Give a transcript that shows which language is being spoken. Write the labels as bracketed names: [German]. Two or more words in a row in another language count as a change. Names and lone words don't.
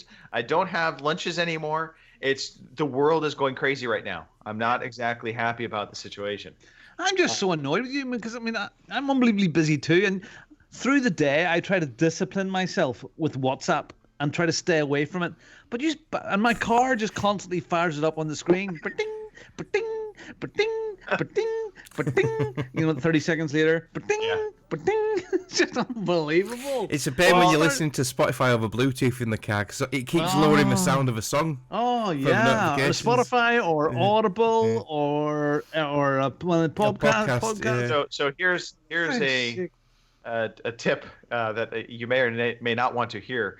[English] I don't have lunches anymore. The world is going crazy right now. I'm not exactly happy about the situation. I'm just so annoyed with you because I'm unbelievably busy too, and through the day I try to discipline myself with WhatsApp and try to stay away from it. And my car just constantly fires it up on the screen. Ba-ding, ba-ding, ba-ding, ba-ding, ba-ding. 30 seconds later, ba-ding, ba-ding. It's just unbelievable. It's a pain when you're listening to Spotify over Bluetooth in the car because it keeps lowering the sound of a song. Oh yeah, or Spotify or Audible or a podcast. Yeah. So here's a tip that you may or may not want to hear.